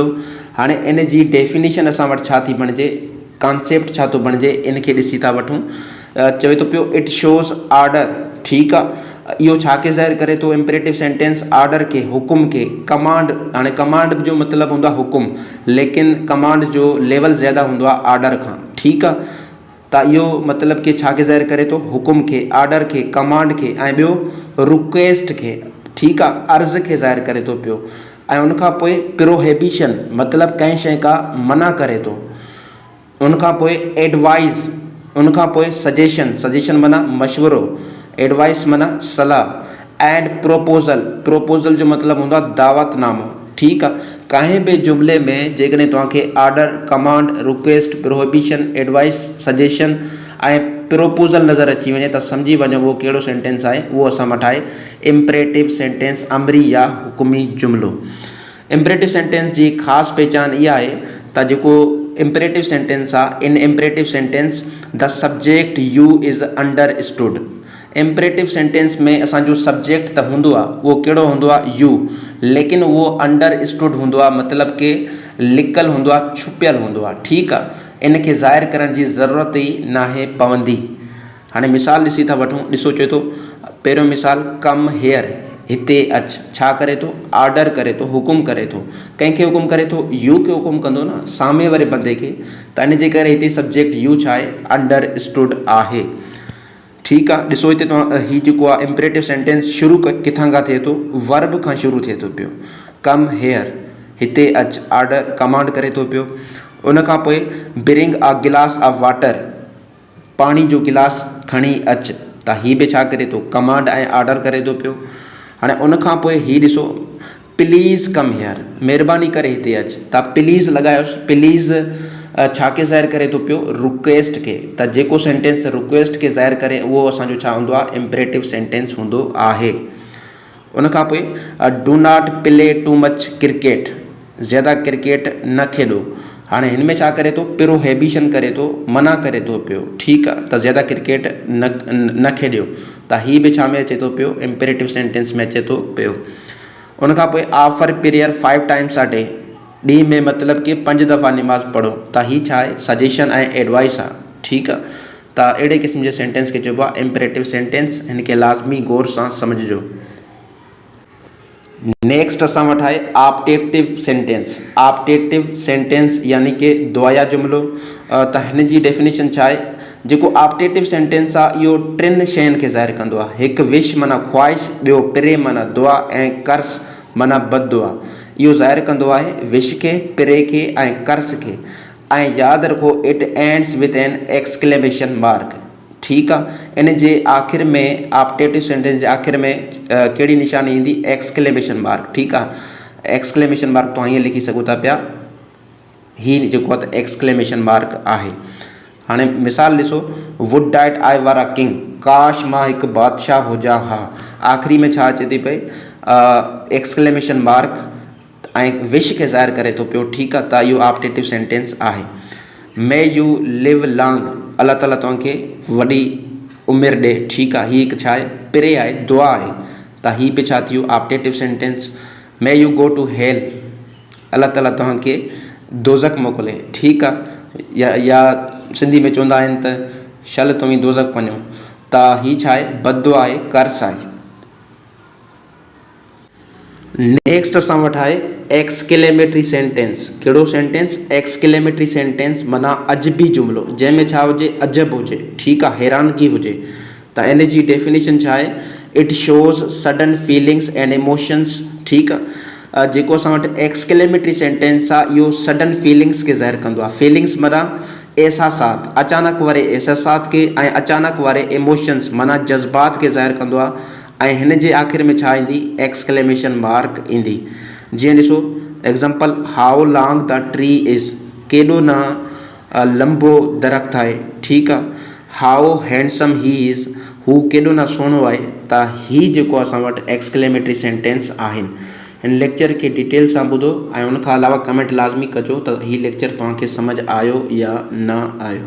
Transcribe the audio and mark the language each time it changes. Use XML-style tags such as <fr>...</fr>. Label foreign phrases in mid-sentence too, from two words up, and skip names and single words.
<sd>हाणे इन जी डेफिनेशन असां वटि छा थी बणिजे, कॉन्सेप्ट छा थो बणिजे, इन खे ॾिसी था वठूं। चवे थो पियो</sd> <en>it shows order.</en> <sd>ठीकु आहे, इहो छा खे ज़ाहिर करे थो,</sd> <en>imperative sentence order</en> <sd>खे, हुकुम खे, कमांड। हाणे कमांड जो मतिलबु हूंदो आहे हुकुम, लेकिन कमांड जो लेवल ज़्यादा हूंदो आहे ऑर्डर खां। ठीकु आहे, त इहो मतिलबु कि छा खे ज़ाहिर करे थो, हुकुम खे, ऑर्डर खे, कमांड खे, ऐं ॿियो रिक्वेस्ट खे। ठीकु आहे, अर्ज़ खे ज़ाहिर करे थो पियो। ऐं उनखां पोइ प्रोहिबिशन, मतिलबु कंहिं शइ खां मना करे थो। उनखां पोइ एडवाइस, उनखां पोइ</sd> <en>suggestion, suggestion</en> <sd>माना मशवरो, एडवाइस माना सलाह।</sd> <en>and proposal, proposal</en> <sd>जो मतिलबु हूंदो आहे दावतनामो। ठीकु आहे, कंहिं बि जुमिले में जेकॾहिं तव्हांखे</sd> <en>order, command, request, prohibition, advice, suggestion</en> <sd>ऐं प्रोपोज़ल नज़र अची वञे त सम्झी वञो उहो कहिड़ो सेंटेंस आहे। उहो असां वटि आहे</sd> <en>imperative sentence,</en> <sd>अमरी या हुकुमी जुमिलो।</sd> <en>imperative sentence</en> <sd>जी ख़ासि पहचान इहा आहे त जेको</sd> <en>imperative sentence</en> <sd>आहे, इन</sd> <en>imperative sentence the subject you is understood. imperative sentence</en> <sd>में असांजो सब्जेक्ट त हूंदो आहे, उहो कहिड़ो हूंदो आहे, यू, लेकिन उहो अंडरस्टूड हूंदो आहे, मतिलबु कि लिकल हूंदो आहे, छुपियल हूंदो आहे। ठीकु आहे, इन खे ज़ाहिर करण जी ज़रूरत ई नाहे पवंदी। हाणे मिसाल ॾिसी था वठूं, ॾिसो, चए थो पहिरियों मिसाल</sd> <en>come here,</en> <sd>हिते अच छा करे थो, ऑर्डर करे थो, हुकुम करे थो। कंहिंखे हुकुम करे थो, यू खे हुकुम कंदो न सामे वारे बंदे खे, त इन जे करे हिते</sd> <en>subject you</en> <sd>छा आहे, अंडरस्टूड आहे। ठीकु आहे, ॾिसो हिते तव्हां हीउ जेको आहे</sd> <en>imperative sentence</en> <sd>शुरू किथां खां थिए थो, वर्ब खां शुरू थिए थो पियो।</sd> <en>come here,</en> <sd>हिते अच,</sd> <en>order command</en> <sd>करे थो पियो। उन खां पोइ</sd> <en>bring a glass of water,</en> <sd>पाणी जो गिलास खणी अच, त हीउ बि छा करे थो, कमांड ऐं ऑर्डर करे थो पियो। हाणे उन खां पोइ हीउ ॾिसो,</sd> <en>please come here,</en> <sd>महिरबानी करे हिते अच, त प्लीज़ लॻायोसि। प्लीज़ छा खे ज़ाहिर करे थो पियो, रिक्वेस्ट खे। त जेको सेंटेंस रिक्वेस्ट खे ज़ाहिर करे उहो असांजो छा हूंदो आहे,</sd> <en>imperative sentence</en> <sd>हूंदो आहे। उन खां पोइ</sd> <en>do not play too much cricket,</en> <sd>ज़्यादा क्रिकेट न खेॾो। हाणे हिन में छा करे थो, प्रोहिबिशन करे थो, मना करे थो पियो। ठीकु आहे, त ज़्यादा क्रिकेट न खेॾियो, त हीउ बि छा में अचे थो पियो,</sd> <en>imperative sentence</en> <sd>में अचे थो पियो। उन खां पोइ</sd> <en>offer prayer 5 times a day,</en> <sd>ॾींहं में मतिलबु कि 5 दफ़ा निमाज़ पढ़ो, त हीउ छा आहे, सजेशन ऐं एडवाइस आहे। ठीकु आहे, त अहिड़े क़िस्म जे सेंटेंस खे चइबो आहे</sd> <en>imperative sentence.</en> <sd>हिन खे लाज़मी गौर सां सम्झिजो। नेक्स्ट असां वटि आहे</sd> <en>optative sentence. optative sentence</en> <sd>यानी कि दुआया जुमिलो। त हिन जी डेफिनेशन छा आहे, जेको</sd> <en>optative sentence</en> <sd>आहे इहो 3 शयुनि खे ज़ाहिर कंदो आहे। हिकु विश माना ख्वाहिश, ॿियो प्रे माना दुआ, ऐं कर्स माना बददुआ। इहो ज़ाहिर कंदो आहे विश खे, प्रे खे ऐं कर्स खे। ऐं यादि रखो,</sd> <en>It ends with an exclamation mark.</en> <sd>ठीकु आहे, इन जे आख़िर में,</sd> <en>optative sentence</en> <sd>जे आख़िर में कहिड़ी निशानी ईंदी,</sd> <en>exclamation mark.</en> <sd>ठीकु आहे,</sd> <en>exclamation mark</en> <sd>तव्हां हीअं लिखी सघो था पिया, हीउ जेको आहे त</sd> <en>exclamation mark</en> <sd>आहे। हाणे मिसाल ॾिसो,</sd> <en>Would that I were a king,</en> <sd>काश मां हिकु बादशाह हुजा हा। आख़िरी में छा अचे थी पई,</sd> <en>exclamation mark</en> <sd>ऐं विश खे ज़ाहिर करे थो पियो। ठीकु आहे, त इहो</sd> <en>optative sentence</en> <sd>आहे।</sd> <en>May you live long,</en> <sd>अलाह ताला तव्हांखे वॾी उमिरि ॾे। ठीकु आहे, हीअ हिकु छा आहे, प्रे आहे, दुआ आहे। त हीअ बि छा थियो,</sd> <en>Optative sentence. May you go to hell,</en> <sd>अलाह ताला तव्हांखे दोज़ख मोकिले। ठीकु आहे, या सिंधी में चवंदा आहिनि त शल तव्हीं दोज़ख वञो। त हीअ छा आहे, बददुआ आहे, कर्स आहे। नेक्स्ट असां वटि आहे</sd> <en>exclamatory sentence.</en> <sd>कहिड़ो सेंटेंस,</sd> <en>exclamatory sentence</en> <sd>माना अजबी जुमिलो, जंहिंमें छा हुजे, अजब हुजे। ठीकु आहे, हैरानगी हुजे। त इन जी डेफिनेशन छा आहे,</sd> <en>It shows sudden feelings and emotions.</en> <sd>ठीकु आहे, जेको असां वटि</sd> <en>exclamatory sentence</en> <sd>आहे इहो</sd> <en>sudden feelings</en> <sd>खे ज़ाहिर कंदो आहे। फीलिंग्स माना एहसासात, अचानक वारे एहसासात खे, ऐं अचानक वारे इमोशंस माना जज़्बात खे ज़ाहिर कंदो आहे। ऐं हिन जे आख़िर में छा ईंदी,</sd> <en>exclamation mark</en> <sd>ईंदी। जीअं ॾिसो एग्ज़ाम्पल,</sd> <en>How long the tree is,</en> <sd>केॾो न लंबो दरख़्त आहे। ठीकु आहे,</sd> <en>how handsome he is,</en> <sd>हू केॾो न सुहिणो आहे। त हीउ जेको असां वटि</sd> <en>exclamatory sentence</en> <sd>आहिनि। हिन लेक्चर खे डिटेल सां ॿुधो ऐं उनखां अलावा कमेंट लाज़मी कजो त हीउ लेक्चर तव्हांखे सम्झ आयो या न आयो।</sd>